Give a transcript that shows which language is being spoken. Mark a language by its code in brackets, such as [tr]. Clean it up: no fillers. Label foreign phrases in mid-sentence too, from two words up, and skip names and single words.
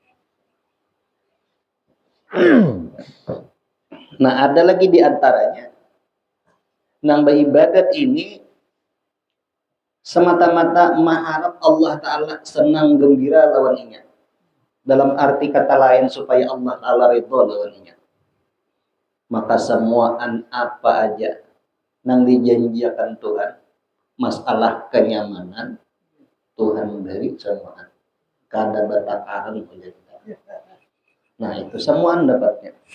[bjn] Nah ada lagi di antaranya yang beribadat ini semata-mata mengharap Allah Ta'ala senang gembira lawannya, dalam arti kata lain supaya Allah Ta'ala ridho lawannya. Maka semuaan apa aja yang dijanjikan Tuhan, masalah kenyamanan Tuhan beri semuaan, kada batakaran. Nah itu semuaan dapatnya.